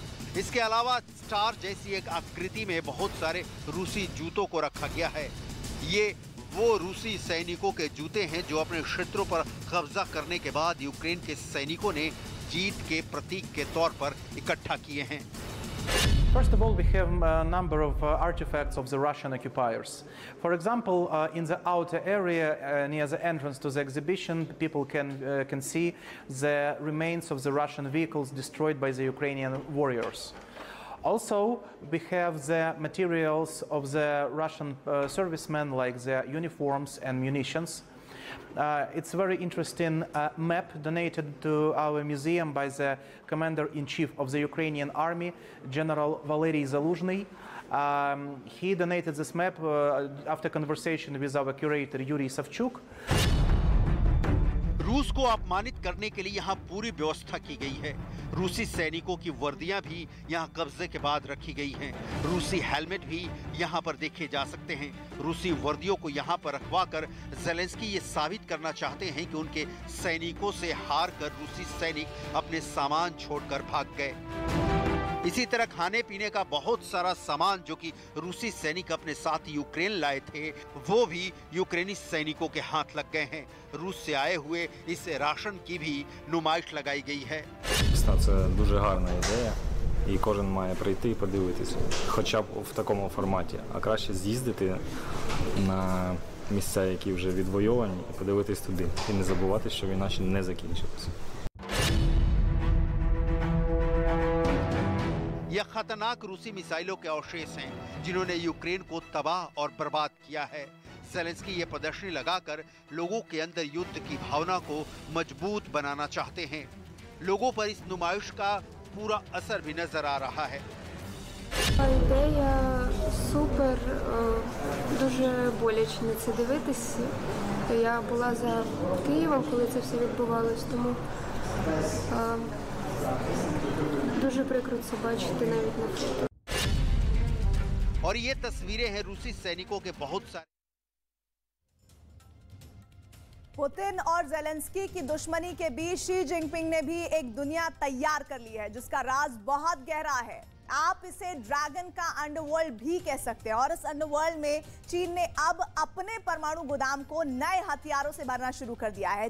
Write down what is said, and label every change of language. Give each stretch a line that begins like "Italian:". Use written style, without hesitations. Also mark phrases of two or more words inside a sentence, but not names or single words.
Hindi: इसके अलावा स्टार जैसी एक आकृति में बहुत सारे रूसी जूतों को रखा गया है। ये वो रूसी सैनिकों के जूते हैं जो अपने क्षेत्रों पर कब्जा करने के बाद यूक्रेन के सैनिकों ने जीत के प्रतीक के तौर पर इकट्ठा किए हैं।
English: First of all, we have a number of artifacts of the Russian occupiers. For example, in the outer area near the entrance to the exhibition, people can see the remains of the Russian vehicles destroyed by the Ukrainian warriors. Also, we have the materials of the Russian servicemen, like the uniforms and munitions. It's a very interesting map donated to our museum by the Commander-in-Chief of the Ukrainian Army, General Valery Zaluzhny. He donated this map after conversation with our curator Yuri Savchuk.
Hindi: रूस को अपमानित करने के लिए यहाँ पूरी व्यवस्था की गई है। रूसी सैनिकों की वर्दियां भी यहाँ कब्जे के बाद रखी गई हैं। रूसी हेलमेट भी यहाँ पर देखे जा सकते हैं। रूसी वर्दियों को यहाँ पर रखवाकर ज़ेलेंस्की ये साबित करना चाहते हैं कि उनके सैनिकों से हार कर रूसी सैनिक अपने सामान छोड़कर भाग गए। इसी तरह खाने पीने का बहुत सारा सामान जो कि रूसी सैनिक अपने साथ यूक्रेन लाए थे, वो भी यूक्रेनी सैनिकों के हाथ लग गए हैं। रूस से आए हुए इस राशन की भी नुमाइश लगाई गई है।
Ukrainian: Це дуже гарна ідея, і кожен має прийти і подивитися, хоча б в такому форматі, а краще з'їздити на місця, які вже відвойовані, і подивитись туди, і не забувати, що війна ще не закінчилася.
Hindi: यह खतरनाक रूसी मिसाइलों के अवशेष हैं जिन्होंने यूक्रेन को तबाह और बर्बाद किया है। ज़ेलेंस्की ये प्रदर्शनी लगाकर लोगों के अंदर युद्ध की भावना को मजबूत बनाना चाहते हैं। लोगों पर इस नुमाइश का पूरा असर भी नजर आ रहा है।
Ukrainian: Ідея супер, дуже боляче на це дивитись. Я була за Києвом, коли це все відбувалось, тому дуже прикро це бачити навіть на фото.
Hindi: और ये तस्वीरें हैं रूसी सैनिकों के बहुत सारे। पुतिन और ज़ेलेंस्की की दुश्मनी के बीच शी जिनपिंग ने भी एक दुनिया तैयार कर ली है जिसका राज बहुत गहरा है। आप इसे ड्रैगन का अंडरवर्ल्ड भी कह सकते हैं और इस अंडरवर्ल्ड में चीन ने अब अपने परमाणु गोदाम को नए हथियारों से भरना शुरू कर दिया है।